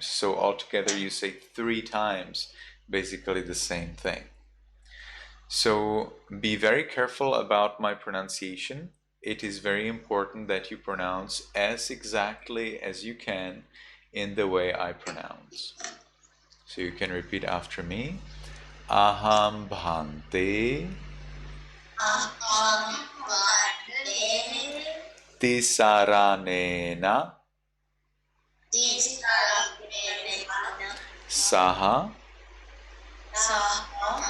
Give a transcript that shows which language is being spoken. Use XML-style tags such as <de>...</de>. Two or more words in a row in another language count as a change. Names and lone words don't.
<en>So altogether you say 3 times basically the same thing. So be very careful about my pronunciation. It is very important that you pronounce as exactly as you can in the way I pronounce. So you can repeat after me.</en> <pi>Aham bhante Aham Bhante tisaranena Tisaranena saha Saha</pi>